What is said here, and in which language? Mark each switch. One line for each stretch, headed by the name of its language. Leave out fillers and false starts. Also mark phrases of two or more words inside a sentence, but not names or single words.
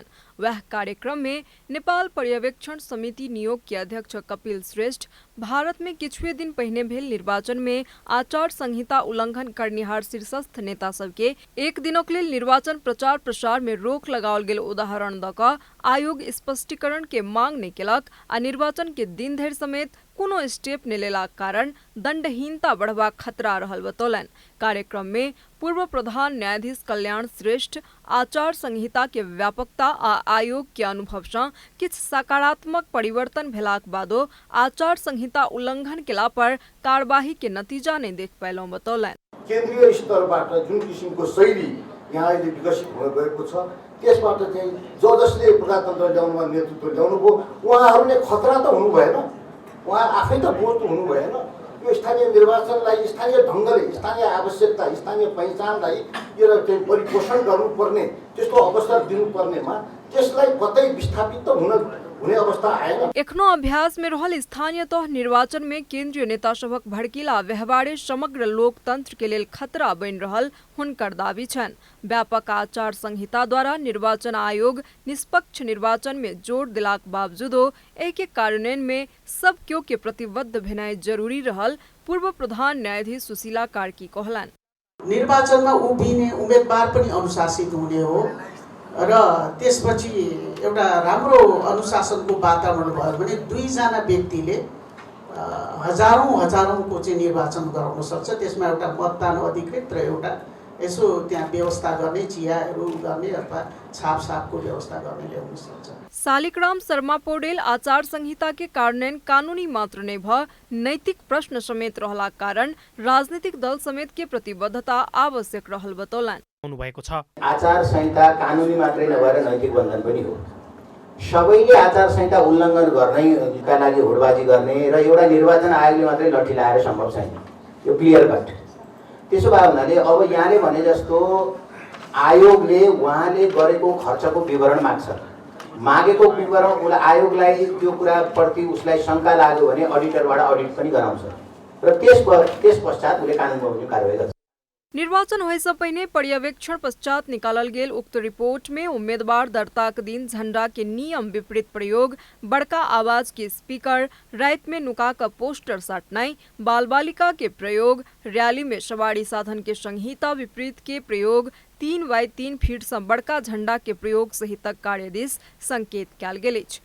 Maithili: वह कार्यक्रम में नेपाल पर्यवेक्षण समिति नियोग के अध्यक्ष कपिल श्रेष्ठ भारत में किछुए दिन पहिने भेल निर्वाचन में आचार संहिता उल्लंघन करनिहार शीर्षस्थ नेता सबके एक दिनक लेल निर्वाचन प्रचार प्रसार में रोक लगाओल गेल उदाहरण दऽ कऽ आयोग स्पष्टीकरण के मांग नहि केलक आ निर्वाचन के दिन धरि समेत कोनो स्टेप नहि लेलाक कारण दंडहीनता बढ़बाक खतरा रहल बतौलनि। कार्यक्रम में पूर्व प्रधान न्यायाधीश कल्याण श्रेष्ठ आचार संहिता के व्यापकता आ आयोग के अनुभव सँ किछु सकारात्मक परिवर्तन भेलाक बादो आचार संहिता उल्लंघन केला पर कार्यवाही के नतीजा नहीं देख पायलौं बतौलनि।
Nepali: केन्द्रीय स्तरबाट जुन किसिमको शैली यहाँ अहिले विकसित हुन गएको छ त्यसबाट चाहिँ जसले प्रजातन्त्र ल्याउनुमा नेतृत्व ल्याउनुभयो उहाँहरूले खतरा त हुनु भएन, उहाँ आफै त बोध हुनु भएन। यो स्थानीय निर्वाचनलाई स्थानीय ढङ्गले स्थानीय आवश्यकता स्थानीय पहिचानलाई यो चाहिँ परिपोषण गर्नुपर्ने त्यस्तो अवसर दिनुपर्नेमा त्यसलाई कतै विस्थापित त हुने अवस्था आएन।
Maithili: एखनो अभ्यास में रहल स्थानीय तह निर्वाचन में केंद्रीय नेता सभक भड़कीला व्यवहारे समग्र लोकतंत्र के लेल खतरा बनि रहल हुनकर दावी छनि। व्यापक आचार संहिता द्वारा निर्वाचन आयोग निष्पक्ष निर्वाचन में जोर दिलाक बावजूदो एहि के कार्यान्वयन में सब केओ के प्रतिबद्ध भेनाइ जरूरी रहल पूर्व प्रधान न्यायाधीश सुशीला कार्की कहलनि।
Nepali: निर्वाचनमा उभिने उम्मेदवार पनि अनुशासित हुने हो र त्यसपछि एउटा राम्रो अनुशासनको वातावरण भयो भने दुईजना व्यक्तिले हजारौंको चाहिँ निर्वाचन गराउन सक्छ। त्यसमा एउटा मतदान अधिकृत र एउटा यसो त्यहाँ व्यवस्था गर्ने चियाहरू गर्ने अथवा छापसापको व्यवस्था गर्ने ल्याउन सक्छ।
Maithili: शालिग्राम शर्मा पौडेल आचार संहिता के कार्यान्वयन कानूनी मात्र नै भ नैतिक प्रश्न समेत रहला कारण राजनीतिक दल समेत के प्रतिबद्धता आवश्यक रहल बतौलनि।
Nepali: आचार संहिता कानूनी मात्रै नभएर नैतिक बन्धन पनि हो। सबैले आचार संहिता उल्लङ्घन गर्नैका लागि हुडबाजी गर्ने र एउटा निर्वाचन आयोगले मात्रै लट्ठी लाएर सम्भव छैन, यो
English: clear cut.
Nepali: त्यसो भए हुनाले अब यहाँले भने जस्तो आयोगले उहाँले गरेको खर्चको विवरण माग्छ, मागेको विवरण उसलाई आयोगलाई त्यो कुराप्रति उसलाई शङ्का लाग्यो भने अडिटरबाट अडिट पनि गराउँछ र त्यस पश्चात उसले कानुन बमोजिम कारबाही गर्छ।
Maithili: निर्वाचन होए से पहले पर्यवेक्षण पश्चात निकालल गेल उक्त रिपोर्ट में उम्मीदवार दर्ता के दिन झंडा के नियम विपरीत प्रयोग, बड़का आवाज के स्पीकर, रात में नुका का पोस्टर साटनाई, बाल बालिका के प्रयोग, रैली में सवारी साधन के संहिता विपरीत के प्रयोग, 3x3 फीट से बड़का झंडा के प्रयोग सहितक कार्यादेश संकेत कयल गेल अछि।